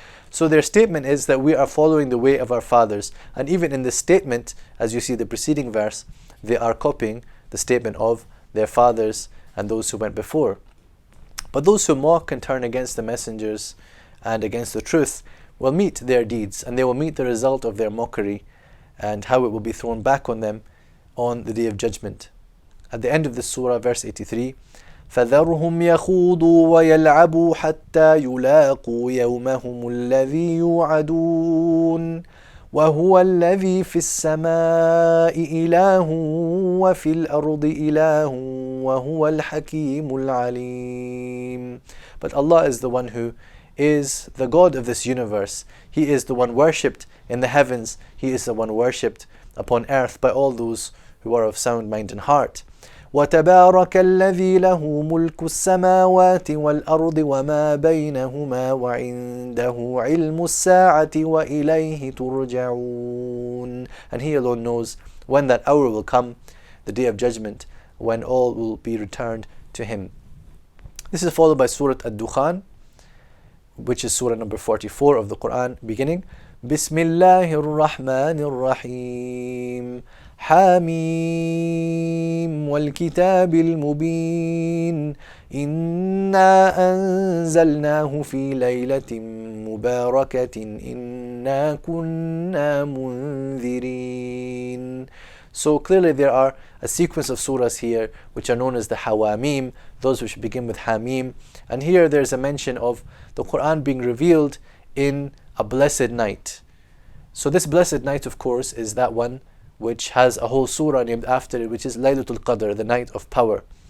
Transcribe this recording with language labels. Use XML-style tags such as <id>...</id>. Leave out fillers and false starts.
<en>So their statement is that we are following the way of our fathers. And even in this statement, as you see the preceding verse, they are copying the statement of their fathers and those who went before. But those who mock and turn against the messengers and against the truth, will meet their deeds, and they will meet the result of their mockery and how it will be thrown back on them on the Day of Judgment. At the end of this surah, verse 83,</en> <ar>فَذَرْهُمْ يَخُوضُوا وَيَلْعَبُوا حَتَّى يُلَاقُوا يَوْمَهُمُ الَّذِي يُوعَدُونَ وَهُوَ الَّذِي فِي السَّمَاءِ إِلَٰهٌ وَفِي الْأَرْضِ إِلَٰهٌ وَهُوَ الْحَكِيمُ الْعَلِيمُ.</ar> <en>But Allah is the one who is the God of this universe. He is the one worshipped in the heavens. He is the one worshipped upon earth by all those who are of sound mind and heart.</en> <ar>وَتَبَارَكَ الَّذِي لَهُ مُلْكُ السَّمَاوَاتِ وَالْأَرْضِ وَمَا بَيْنَهُمَا وَعِنْدَهُ عِلْمُ السَّاعَةِ وَإِلَيْهِ تُرْجَعُونَ.</ar> <en>And He alone knows when that hour will come, the Day of Judgment, when all will be returned to Him. This is followed by Surah Ad-Dukhan, which is surah number 44 of the Quran, beginning Bismillahir Rahmanir Rahim.</en> <ar>حاميم والكتاب المبين إنا أنزلناه في ليلة مباركة إنا كنا منذرين.</ar> <en>So clearly there are a sequence of surahs here which are known as the Hawamim, those which begin with Hamim. And here there's a mention of the Quran being revealed in a blessed night. So this blessed night, of course, is that one which has a whole surah named after it, which is Laylatul Qadr, the night of power.</en>